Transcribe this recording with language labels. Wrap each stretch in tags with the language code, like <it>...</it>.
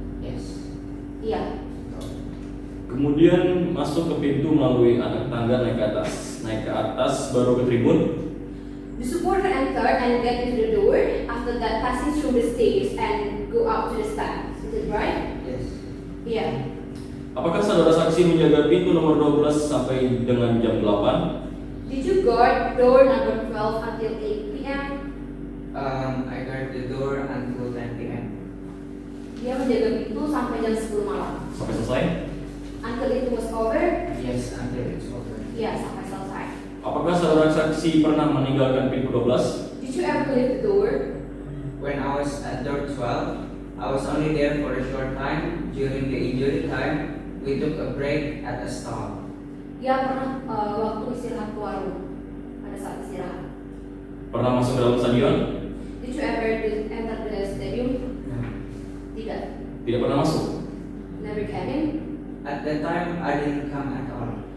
<en>Yes.</en> <id>Iya. Kemudian masuk ke pintu melalui anak tangga naik ke atas baru ke tribun.</id> <en>The supporter enter and get into the door. After that, passing through the stairs and go up to the stands. Is it right? Yes.</en> <id>Iya. Apakah saudara saksi menjaga pintu nomor 12 sampai dengan jam 8?</id> <en>Did you guard door number 12 until 8 p.m.? I guard the door until 10 p.m.</en> <id>Dia menjaga pintu sampai jam 10 malam. Sampai selesai?</id> <en>Until it was over? Yes, until it's over.</en> <id>Ya, sampai selesai. Apakah saudara saksi pernah meninggalkan pintu 12?</id> <en>Did you ever leave the door? When I was at door 12, I was only there for a short time. During the injury time, we took a break at a stall.</en> <id>Dia pernah waktu istirahat ke warung. Pada saat istirahat. Pernah masuk ke dalam stadion?</id> <en>Did you ever enter the stadium? No.</en> <id>Tidak. Tidak pernah masuk.</id> <en>Never came in. At that time, I didn't come at all.</en>